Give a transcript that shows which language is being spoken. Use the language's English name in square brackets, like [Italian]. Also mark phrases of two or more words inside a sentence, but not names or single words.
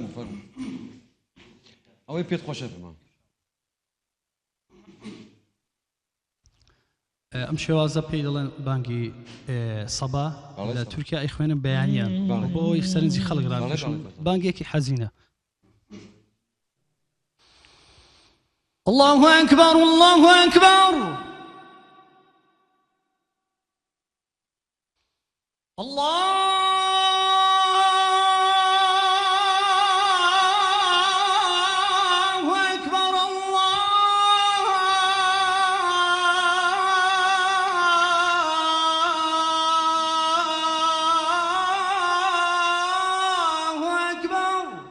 [Central Kurdish] ئەوەی پێت خۆشە بما ئەم شێوازە پێی دەڵێن بانگی سەبا لە تورکیا ئەی خوێنم بەیانیان بۆ ئەوەی سەرنجی خەڵک ڕابکەشن. بانگێکی حەزینە. [Arabic] الله أكبر الله أكبر الله أكبر الله أكبر.